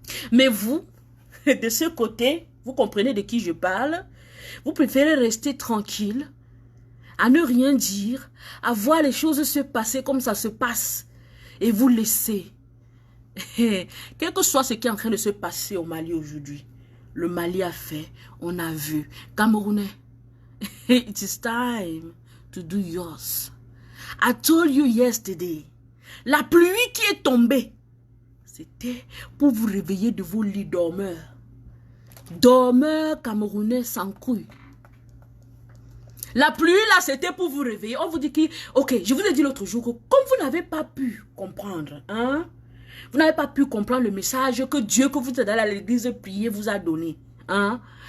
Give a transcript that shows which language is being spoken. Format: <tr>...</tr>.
<fr>Mais vous, de ce côté, vous comprenez de qui je parle, vous préférez rester tranquille, à ne rien dire, à voir les choses se passer comme ça se passe, et vous laisser. Quel que soit ce qui est en train de se passer au Mali aujourd'hui, le Mali a fait, on a vu.</fr> <en>Camerounais, it is time to do yours. I told you yesterday,</en> <fr>la pluie qui est tombée, c'était pour vous réveiller de vos lits dormeurs. Dormeurs camerounais sans couilles. La pluie là, c'était pour vous réveiller. On vous dit que, ok, je vous ai dit l'autre jour que comme vous n'avez pas pu comprendre, hein, vous n'avez pas pu comprendre le message que Dieu, que vous êtes allé à l'église prier, vous a donné. Hein?</fr>